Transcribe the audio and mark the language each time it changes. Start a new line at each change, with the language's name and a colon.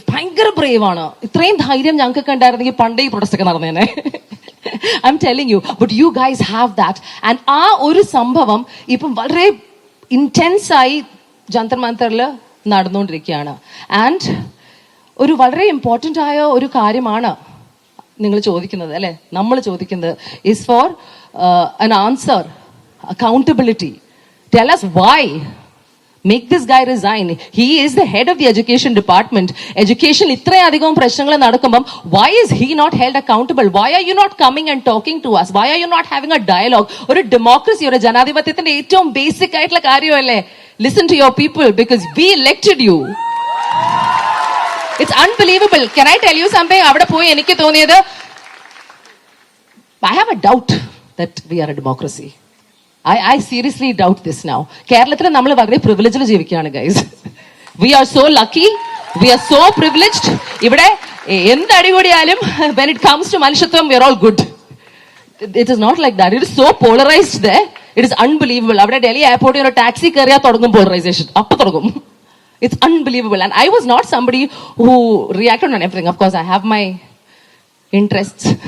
Malayalam: ഭയങ്കര brave ആണ്. ഇത്രയും ധൈര്യം ഞങ്ങൾക്ക് ഉണ്ടായിരുന്നെങ്കിൽ പണ്ടേ ഈ പ്രൊട്ടസ്റ്റ് ഒക്കെ നടന്നേനെ.
English: I'm telling you, but you guys have that.
Malayalam: And ആ ഒരു സംഭവം ഇപ്പം വളരെ ഇന്റൻസ് ആയി ജന്തർ മന്തറിൽ നടന്നുകൊണ്ടിരിക്കുകയാണ്. ആൻഡ് ഒരു വളരെ ഇമ്പോർട്ടൻ്റ് ആയ ഒരു കാര്യമാണ് നിങ്ങൾ ചോദിക്കുന്നത്, അല്ലെ? നമ്മൾ ചോദിക്കുന്നത്
English: is for an answer, accountability. Tell us why. Make this guy resign. He is the head of the education department. Education
Malayalam: ഇത്രയധികം പ്രശ്നങ്ങൾ നടക്കുമ്പം
English: why is he not held accountable? Why are you not coming and talking to us? Why are you not having a dialogue?
Malayalam: ഒരു democracy, ഒരു ജനാധിപത്യത്തിന്റെ ഏറ്റവും basic ആയിട്ടുള്ള കാര്യമല്ലേ?
English: Listen to your people because we elected you. It's unbelievable. Can I tell you something?
Malayalam: അവിടെ പോയി എനിക്ക് തോന്നിയത്,
English: I have a doubt that we are a democracy. I seriously doubt this now.
Malayalam: കേരളത്തിൽ നമ്മൾ വളരെ പ്രിവിലേജിൽ ജീവിക്കുകയാണ് guys.
English: We are so lucky. We are so privileged.
Malayalam: ഇവിടെ എന്ത് അടികൂടിയാലും
English: when it comes to മനുഷ്യത്വം we are all good. It is not like that. It is so polarized there. It is unbelievable.
Malayalam: അവിടെ ഡൽഹി എയർപോർട്ടിൽ ഒരു ടാക്സി കയറിയാൽ തുടങ്ങും polarization. അപ്പൊ തുടങ്ങും.
English: It's unbelievable. And I was not somebody who reacted on everything. Of course, I have my interests.